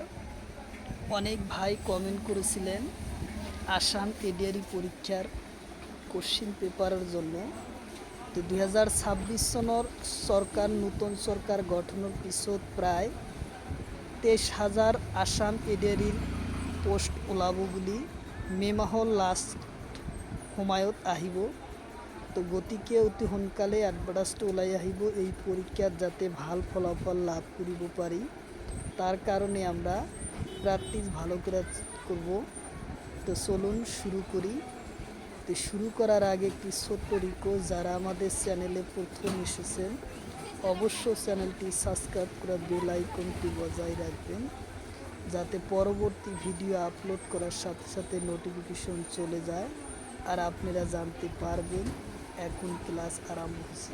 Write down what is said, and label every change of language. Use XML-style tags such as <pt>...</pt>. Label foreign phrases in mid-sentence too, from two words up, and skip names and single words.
<bn>অনেক ভাই কমেন্ট করেছিলেন আসাম এডিআরই পরীক্ষার কোশ্চিন পেপারের জন্য।</bn> <as>তো 2026 সনের সরকার নতুন সরকার গঠনের পিছত প্রায় 23,000 আসাম এডিআরির পোস্ট ওলাব বুলি মে মাহৰ লাষ্ট সময়ত আহিব।</as> <bn>তো</bn> <as>গতিকে অতি সোনকালে এডভাৰ্টাইজটো ওলাই আহিব</as> <bn>এই পরীক্ষার যাতে ভাল ফলাফল লাভ কৰিব পারি, তার কারণে আমরা প্র্যাকটিস ভালো করে করব। তো চলুন শুরু করি। তো শুরু করার আগে একটি ছোট্ট রিকোয়েস্ট, যারা আমাদের চ্যানেলে প্রথম এসেছেন অবশ্য চ্যানেলটি সাবস্ক্রাইব করে বেল আইকনটি বজায় রাখবেন, যাতে পরবর্তী ভিডিও আপলোড করার সাথে সাথে নোটিফিকেশন চলে যায় আর আপনারা জানতে পারবেন এখন ক্লাস আরম্ভ হচ্ছে।</bn>